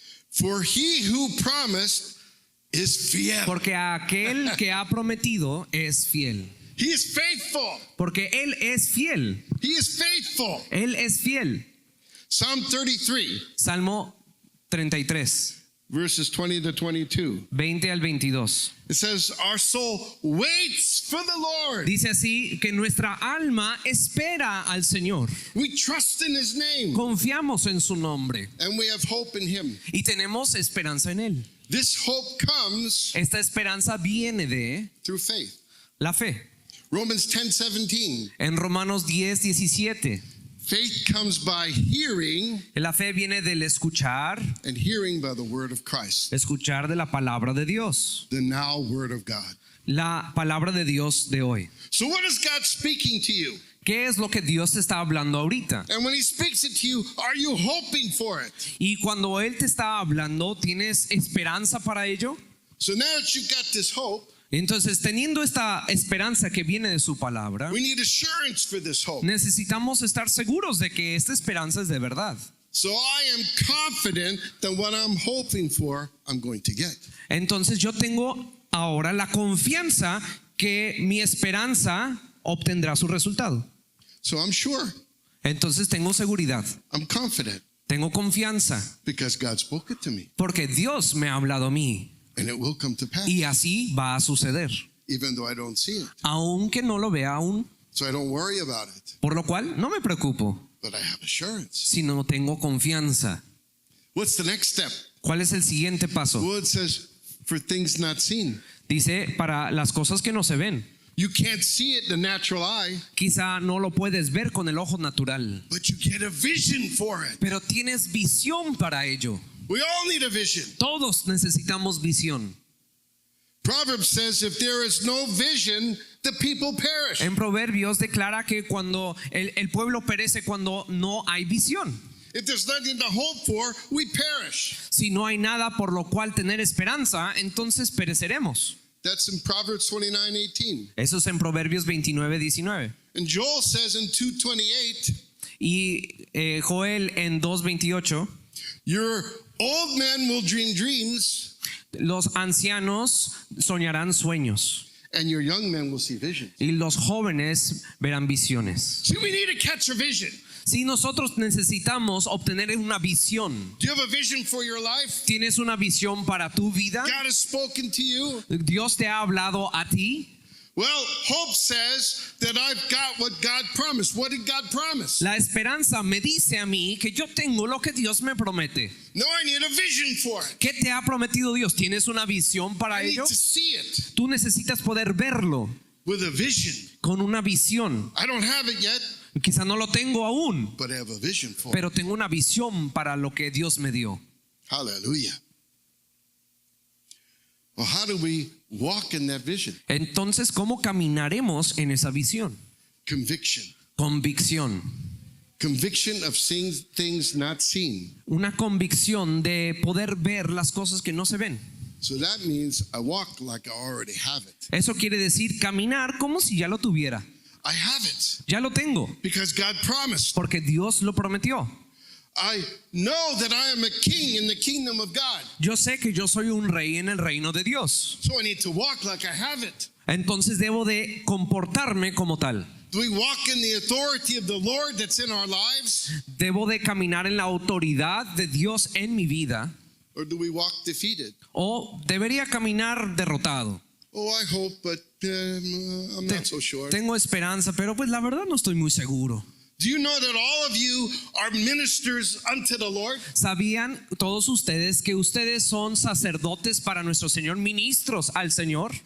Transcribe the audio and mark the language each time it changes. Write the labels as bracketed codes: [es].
[en] For he who promised is fiel. [es] porque aquel que ha prometido es fiel, [en] He is faithful. [es] porque Él es fiel, [en] He is faithful. [es] Él es fiel. [en] Psalm 33, [es] Salmo 33, [en] verses 20 to 22. [es] 20 al 22. [en] It says, "Our soul waits for the Lord. [es] Dice así que nuestra alma espera al Señor. [en] We trust in his name, [es] Confiamos en su nombre [en] and we have hope in him." [es] y tenemos esperanza en Él. [en] This hope comes [es] Esta esperanza viene de [en] through faith. [es] la fe. [en] Romans 10:17. [es] En Romanos 10:17, [en] Faith comes by hearing, [es] la fe viene del escuchar, [en] and hearing by the word of Christ, [es] escuchar de la palabra de Dios, [en] the now word of God. [es] la palabra de Dios de hoy. [en] So what is God speaking to you? [es] ¿Qué es lo que Dios te está hablando ahorita? [en] And when he speaks it to you, are you hoping for it? [es] Y cuando Él te está hablando, ¿tienes esperanza para ello? [en] So now that you've got this hope, [es] Entonces, teniendo esta esperanza que viene de su palabra, [en] we need assurance for this hope. [es] necesitamos estar seguros de que esta esperanza es de verdad. [en] So I am confident that what I'm hoping for, I'm going to get. [es] Entonces yo tengo ahora la confianza que mi esperanza obtendrá su resultado. [en] So I'm sure, [es] Entonces tengo seguridad, [en] I'm confident, [es] tengo confianza, [en] because God spoke it to me, [es] porque Dios me ha hablado a mí [en] and it will come to pass, [es] y así va a suceder, [en] even though I don't see it. [es] aunque no lo vea aún, [en] So I don't worry about it, [es] por lo cual no me preocupo, [en] but I have assurance. [es] sino tengo confianza. [en] What's the next step? [es] ¿Cuál es el siguiente paso? [en] Well, it says, for things not seen. [es] Dice, para las cosas que no se ven. [en] You can't see it in the natural eye, [es] Quizá no lo puedes ver con el ojo natural, [en] but you get a vision for it. [es] pero tienes visión para ello. [en] We all need a vision. [es] Todos necesitamos visión. [en] Proverbs says if there is no vision, the people perish. [es] En Proverbios declara que cuando el pueblo perece cuando no hay visión. [en] If there's nothing to hope for, we perish. [es] Si no hay nada por lo cual tener esperanza, entonces pereceremos. [en] That's in Proverbs 29:18. [es] Eso es en Proverbios 29:19. [en] And Joel says in 2:28, [es] Y Joel en 2:28, [en] your old men will dream dreams, [es] los ancianos soñarán sueños [en] and your young men will see visions. [es] y los jóvenes verán visiones. [en] See, we need to catch a vision. [es] Si nosotros necesitamos obtener una visión, [en] Do you have a vision for your life? [es] ¿tienes una visión para tu vida? [en] God has spoken to you. [es] ¿Dios te ha hablado a ti? [en] Well, hope says that I've got what God promised. What did God promise? [es] La esperanza me dice a mí que yo tengo lo que Dios me promete. [en] No, I need a vision for it. [es] ¿Qué te ha prometido Dios? ¿Tienes una visión para [en] I need [es] ello? [en] to see it [es] Tú necesitas poder verlo [en] with a vision. [es] con una visión. [en] I don't have it yet, [es] Quizá no lo tengo aún, [en] but I have a vision for it. [es] pero tengo una visión para lo que Dios me dio. [en] Hallelujah. Well, how do we walk in that vision? [es] Entonces, ¿cómo caminaremos en esa visión? [en] Conviction. [es] Convicción. [en] Conviction of seeing things not seen. [es] Una convicción de poder ver las cosas que no se ven. [en] So that means I walk like I already have it. [es] Eso quiere decir caminar como si ya lo tuviera. [en] I have it [es] Ya lo tengo, [en] because God promised. [es] porque Dios lo prometió. [en] I know that I am a king in the kingdom of God. [es] Yo sé que yo soy un rey en el reino de Dios. [en] So I need to walk like I have it. [es] Entonces debo de comportarme como tal. [en] Do we walk in the authority of the Lord that's in our lives? [es] Debo de caminar en la autoridad de Dios en mi vida, [en] Or do we walk defeated? [es] o debería caminar derrotado. [en] Oh, I hope, but I'm not so sure. [es] Tengo esperanza, pero pues la verdad no estoy muy seguro. [en] Do you know that all of you are ministers unto the Lord? [es] ¿Sabían todos ustedes que ustedes son sacerdotes para nuestro Señor, ministros al Señor?